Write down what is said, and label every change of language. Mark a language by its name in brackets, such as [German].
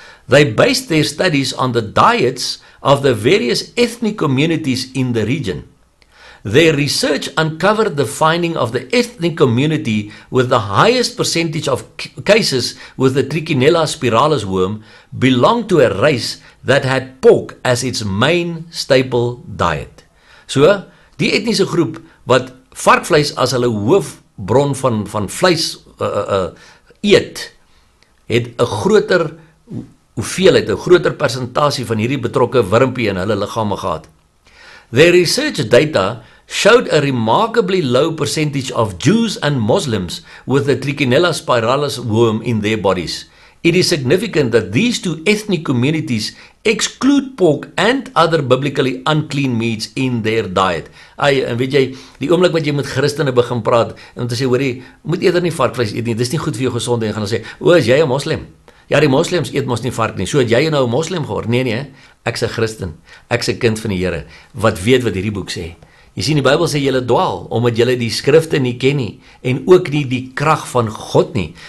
[English] They based their studies on the diets of the various ethnic communities in the region. Their research uncovered the finding of the ethnic community with the highest percentage of cases with the Trichinella spiralis worm belonged to a race that had pork as its main staple diet. [Afrikaans] So, die etniese groep wat varkvleis as hulle hoofbron van vleis eet, het 'n groter hoeveelheid, 'n groter persentasie van hierdie betrokke wurmpie in hulle liggame gehad. [English] Their research data showed a remarkably low percentage of Jews and Muslims with the Trichinella spiralis worm in their bodies. It is significant that these two ethnic communities exclude pork and other biblically unclean meats in their diet. [Afrikaans] En weet jy, die oomblik wat jy met Christene begin praat, om te sê, hoorie, moet eerder nie varkvleis eet nie, dis nie goed vir jou gesondheid, en gaan sê, is jy 'n moslim? Ja, die moslems eet mos nie vark nie, so het jy nou 'n moslim geword? Nee, ek's 'n Christen, ek's 'n kind van die Here, wat weet wat hierdie boek sê. Jy sien, die Bybel sê julle dwaal, omdat julle die skrifte nie ken nie, en ook nie die krag van God nie.